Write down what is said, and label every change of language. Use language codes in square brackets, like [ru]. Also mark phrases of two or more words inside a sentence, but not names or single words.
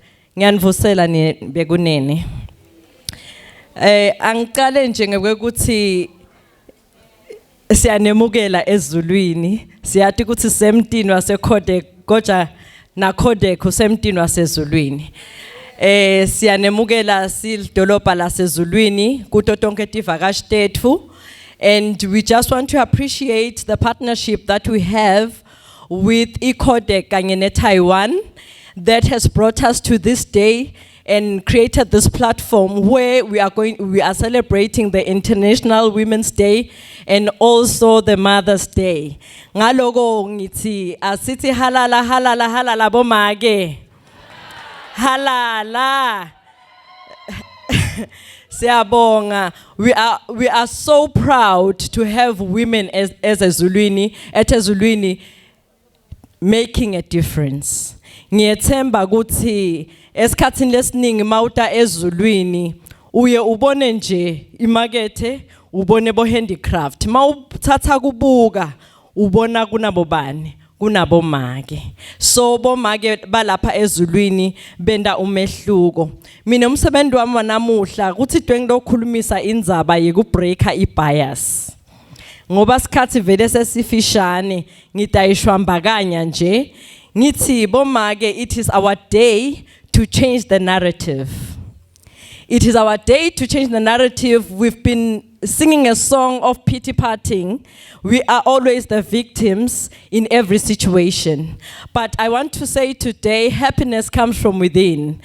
[ss] Ngiyanivusela bekunene. Angicale nje ngekuthi siyanemukela ezulwini, siyathi ukuthi semtini waseCodec kodwa naCodec usemtini wasezulwini. Siyanemukela sidolobha lasezulwini kuto tonke tivakashi tethu. [en] And we just want to appreciate the partnership that we have with ICDF kanye Taiwan that has brought us to this day and created this platform where we are celebrating the International Women's Day and also the Mother's Day. [ss] Ngaloko ngithi asithi halala halala halala bomake. Halala. Siyabonga. [en] We are so proud to have women as Ezulwini, at Ezulwini, making a difference. [ss] Ngiyethemba ukuthi esikhathini lesiningi mawuta ezulwini uye ubone nje imakethe ubone bo handicraft mawuthatha kubuka ubona kunabo bani kunabomake. So bomake balapha ezulwini benda umehluko. Mina umsebenzi wami wanamuhla kuthi ngilokhulumisa indzaba yekubreaka ibias. Ngoba sikhathi vele sesifishane ngidayishwambakanya nje ngithi bomake, [en] it is our day to change the narrative. It is our day to change the narrative. We've been singing a song of pity parting. We are always the victims in every situation. But I want to say today, happiness comes from within.